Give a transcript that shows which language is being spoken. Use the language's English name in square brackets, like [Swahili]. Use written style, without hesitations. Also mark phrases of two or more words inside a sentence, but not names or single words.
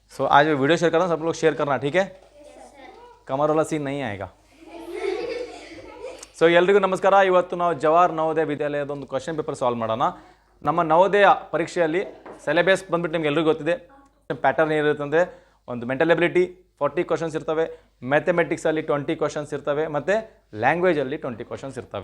[Hindi] सो आज मैं वीडियो शेयर कर रहा हूँ, सब लोग शेयर करना, ठीक है? कमर वाला सीन नहीं आएगा. [Kannada] ಸೊ ಎಲ್ರಿಗೂ ನಮಸ್ಕಾರ. ಇವತ್ತು ನಾವು ಜವಾಹರ್ ನವೋದಯ ವಿದ್ಯಾಲಯದ ಒಂದು [English] question paper solve [Kannada] ಮಾಡೋಣ. ನಮ್ಮ ನವೋದಯ ಪರೀಕ್ಷೆಯಲ್ಲಿ ಸಿಲೆಬಸ್ ಬಂದ್ಬಿಟ್ಟು ನಿಮ್ಗೆ ಎಲ್ರಿಗೂ ಗೊತ್ತಿದೆ. ಪ್ಯಾಟರ್ನ್ ಏನಿರುತ್ತೆ ಅಂದರೆ ಒಂದು [English] mental ability 40 questions [Kannada] ಇರ್ತವೆ, ಮ್ಯಾಥಮೆಟಿಕ್ಸಲ್ಲಿ 20 ಕ್ವಶನ್ಸ್ ಇರ್ತವೆ, ಮತ್ತು ಲ್ಯಾಂಗ್ವೇಜಲ್ಲಿ 20 ಕ್ವಶನ್ಸ್ ಇರ್ತವೆ.